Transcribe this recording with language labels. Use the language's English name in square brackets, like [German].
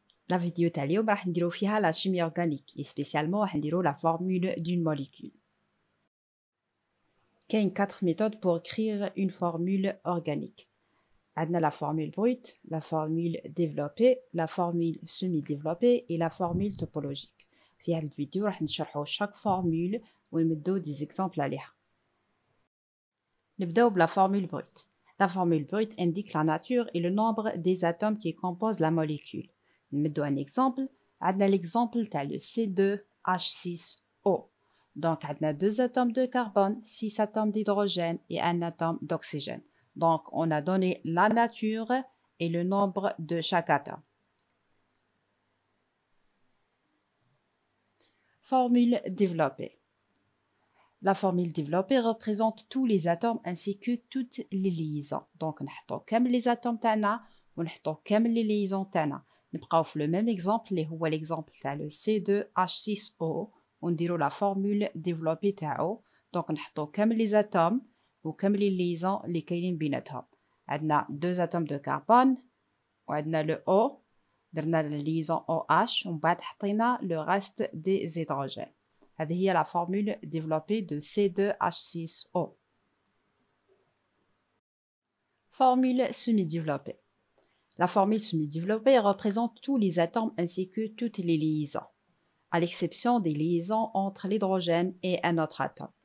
[French] La vidéo تاع [Arabic] راح نديرو فيها [French] la chimie organique et spécialement راح نديرو la formule d'une molécule. كاين 4 méthodes pour écrire une formule organique. عندنا la formule brute, la formule développée, la formule semi-développée et la formule topologique. [Arabic] في هذا الفيديو راح نشرحو chaque formule ونمدو des exemples عليها. نبداو بلا [French] formule brute. La formule brute indique la nature et le nombre des atomes qui composent la molécule. نمدو un exemple. عندنا l'exemple تاع le C2H6O. Donc عندنا 2 atomes de carbone, 6 atomes d'hydrogène et 1 atome d'oxygène. Donc on a donné la nature et le nombre de chaque atome. Formule développée. La formule développée représente tous les atomes ainsi que toutes les liaisons. [Arabic] Donc نحطو كامل les atomes تاعنا ونحطو كامل les liaisons تاعنا. نبقاو في [French] le même exemple اللي هو l'exemple تاع le C2H6O ونديرو la formule développée تاعو. [Arabic] Donc نحطو كامل les atomes وكامل les liaisons اللي كاينين بيناتهم. [French] عندنا 2 atomes de carbone وعندنا le O درنا la liaison OH [Arabic] ومن بعد حطينا [French] le reste des hydrogènes. هذه هي la formule développée de C2H6O. Formule semi-développée. La formule semi-développée représente tous les atomes ainsi que toutes les liaisons, à l'exception des liaisons entre l'hydrogène et un autre atome.